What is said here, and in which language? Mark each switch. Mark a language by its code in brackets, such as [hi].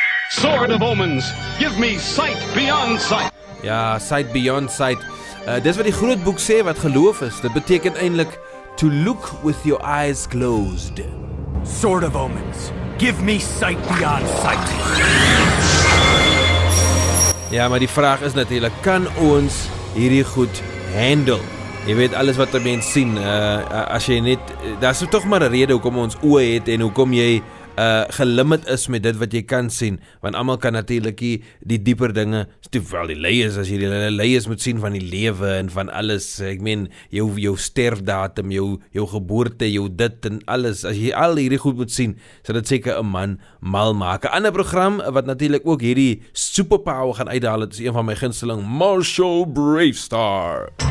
[en] Sword of Omens, give me sight beyond sight. [af] Ja, [en] sight beyond sight. [af] Dis wat die groot boek sê, wat geloof is. Dit beteken eintlik [en] to look with your eyes closed. Sword of Omens, give me sight beyond sight. [af] Ja, maar die vraag is natuurlijk, kan ons hierdie goed handle? Jy weet, alles wat 'n mens sien, as jy net, daar is toch maar 'n rede hoekom ons oë het, en hoekom jy gelimit is met dit wat jy kan sien, want almal kan natuurlik die dieper dinge, wel die leiers, as jy die leiers moet sien van die lewe en van alles, ek meen, jou sterfdatum, jou geboorte, jou dit en alles, as jy al hierdie goed moet sien, sal dit seker 'n man mal maak. 'n Ander program, wat natuurlik ook hierdie superpower gaan uithaal, het is een van my gunsteling, Marshall Bravestar.